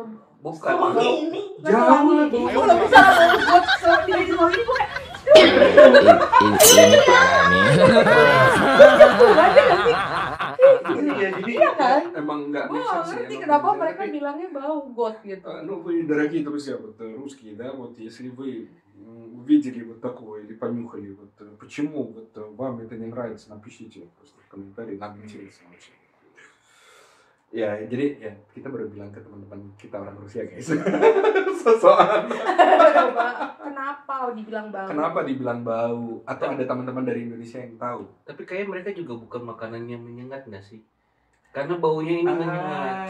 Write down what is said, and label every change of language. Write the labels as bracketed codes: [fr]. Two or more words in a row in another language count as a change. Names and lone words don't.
[id] Bukan. ini. Jauh lah tuh. Kalau misalnya got di rumah ini gue Ini parah nih. Iya jadi Iya kan? emang nggak gue make nggak sense ngerti ya, kenapa emang mereka tapi- bilangnya bau got gitu. [ru] Ну, вы, дорогие друзья, вот русские, да, вот если вы увидели вот такое или понюхали, вот почему вот вам это не нравится, напишите просто в комментарии, нам интересно очень. [id] Ya, jadi ya kita baru bilang ke teman-teman kita orang Rusia guys. Sosokan. Coba kenapa dibilang bau? Kenapa dibilang bau? Atau ada teman-teman dari Indonesia yang tahu? Tapi kayak mereka juga bukan makanan yang menyengat nggak sih? Karena baunya ini menyengat.